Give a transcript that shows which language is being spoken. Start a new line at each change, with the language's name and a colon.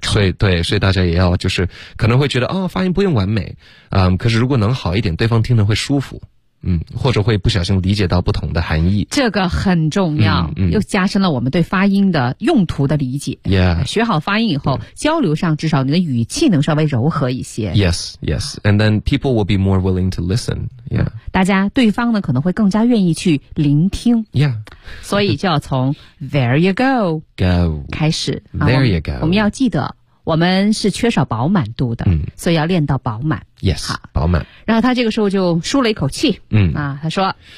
Chinese: 所以对，所以大家也要就是可能会觉得哦，发音不用完美，可是如果能好一点，对方听得会舒服，或者会不小心理解到不同的含义，这个很重要，又加深了我们对发音的用途的理解。
English: Yeah，
Chinese: 学好发音以后，交流上至少你的语气能稍微柔和一些。
English: Yes, yes, and then people will be more willing to listen. Yeah，
Chinese: 大家对方呢可能会更加愿意去聆听。
English: Yeah。
Chinese: 所以就要从
English: there you go go
Chinese: 开始
English: there you go。
Chinese: 我们要记得我们是缺少饱满度的，所以要练到饱满。 yes， 饱满。然后他这个时候就舒了一口气，他说